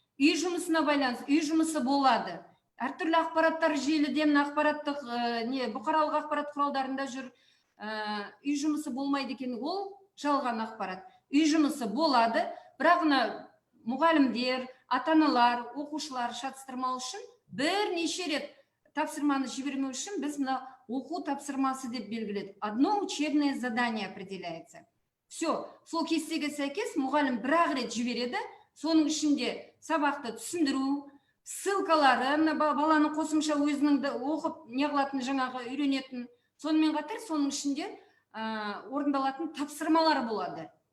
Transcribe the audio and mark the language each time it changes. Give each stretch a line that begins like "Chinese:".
Kazakh: Үй жұмысына байланысты, үй жұмысы болады. Әртүрлі ақпараттар желіден, ақпараттық бұқаралық ақпарат құралдарында жүр. Үй жұмысы болмайды екен, ол жалған ақпарат. Үй жұмысы болады, бірақ мұғалімдер, ата-аналар, оқушылар шатыстырмау үшін бірнеше рет тапсырманы жібермеу үшін біз оқу тапсырмасы деп белгіледі.
Russian: Одно учебное задание определяется.
Kazakh: Все, сол кестеге сәйкес мұғалім бір-ақ рет жібереді, соның ішінде сабақты түсіндіру, ссылкалары, баланың қосымша өзінің оқып неғылатын жаңағы үйренетін, сонымен қатар соның ішінде орындалатын тапсырмалар болады.